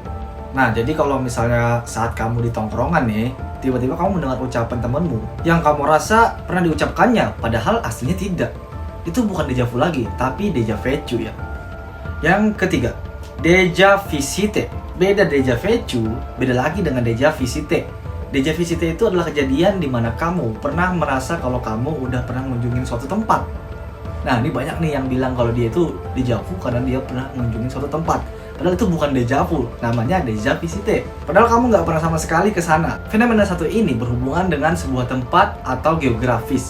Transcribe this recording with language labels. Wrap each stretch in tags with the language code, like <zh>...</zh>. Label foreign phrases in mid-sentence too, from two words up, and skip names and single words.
<id>Nah, jadi kalau misalnya saat kamu di tongkrongan nih, tiba-tiba kamu mendengar ucapan temanmu yang kamu rasa pernah diucapkannya, padahal aslinya tidak. Itu bukan dejavu lagi, tapi</id> <fr>deja vu</fr> <id>ya. Yang ketiga,</id> <fr>deja visite.</fr> <id>Beda</id> <fr>deja vu,</fr> <id>beda lagi dengan</id> <fr>deja visite. Deja visite</fr> <id>itu adalah kejadian di mana kamu pernah merasa kalau kamu udah pernah mengunjungi suatu tempat. Nah, ini banyak nih yang bilang kalau dia itu dejavu karena dia pernah mengunjungi suatu tempat. Padahal itu bukan dejavu, namanya</id> <fr>deja visite.</fr> <id>Padahal kamu nggak pernah sama sekali ke sana. Fenomena satu ini berhubungan dengan sebuah tempat atau geografis.</id>